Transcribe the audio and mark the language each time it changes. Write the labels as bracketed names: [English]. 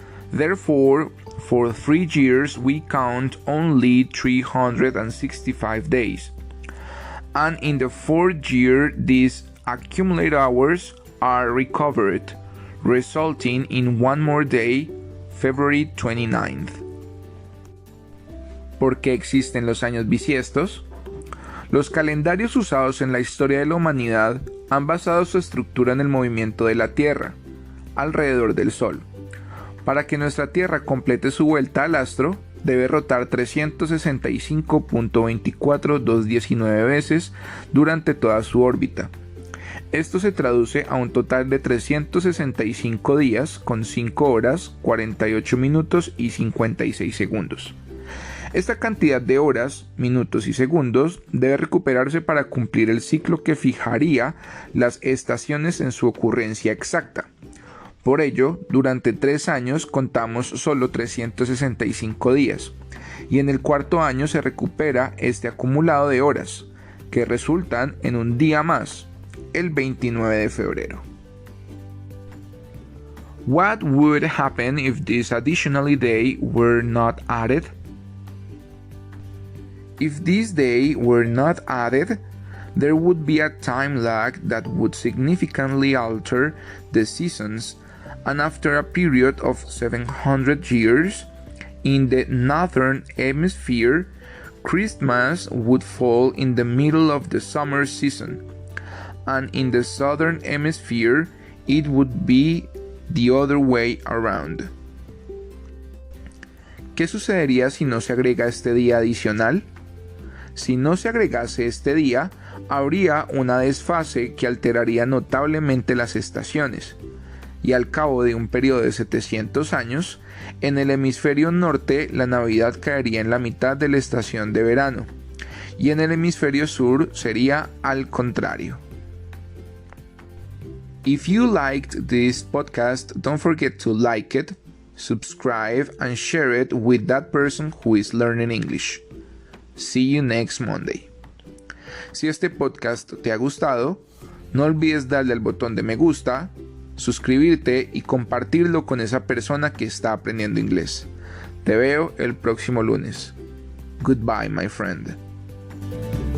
[English] Therefore, for 3 years we count only 365 days. And in the 4th year these accumulated hours are recovered, resulting in one more day, February 29th. [Spanish] ¿Por qué existen los años bisiestos? Los calendarios usados en la historia de la humanidad han basado su estructura en el movimiento de la Tierra alrededor del Sol. Para que nuestra Tierra complete su vuelta al astro, debe rotar 365.24219 veces durante toda su órbita. Esto se traduce a un total de 365 días con 5 horas, 48 minutos y 56 segundos. Esta cantidad de horas, minutos y segundos debe recuperarse para cumplir el ciclo que fijaría las estaciones en su ocurrencia exacta. Por ello, durante 3 años contamos solo 365 días, y en el 4º año se recupera este acumulado de horas, que resultan en un día más, el 29 de febrero. [English] What would happen if this additional day were not added? If this day were not added, there would be a time lag that would significantly alter the seasons, and after a period of 700 years, in the northern hemisphere, Christmas would fall in the middle of the summer season, and in the southern hemisphere, it would be the other way around. [Spanish] ¿Qué sucedería si no se agrega este día adicional? Si no se agregase este día, habría una desfase que alteraría notablemente las estaciones, y al cabo de un periodo de 700 años, en el hemisferio norte la Navidad caería en la mitad de la estación de verano, y en el hemisferio sur sería al contrario. [English] If you liked this podcast, don't forget to like it, subscribe and share it with that person who is learning English. See you next Monday. [Spanish] Si este podcast te ha gustado, no olvides darle al botón de me gusta, suscribirte y compartirlo con esa persona que está aprendiendo inglés. Te veo el próximo lunes. [English] Goodbye, my friend.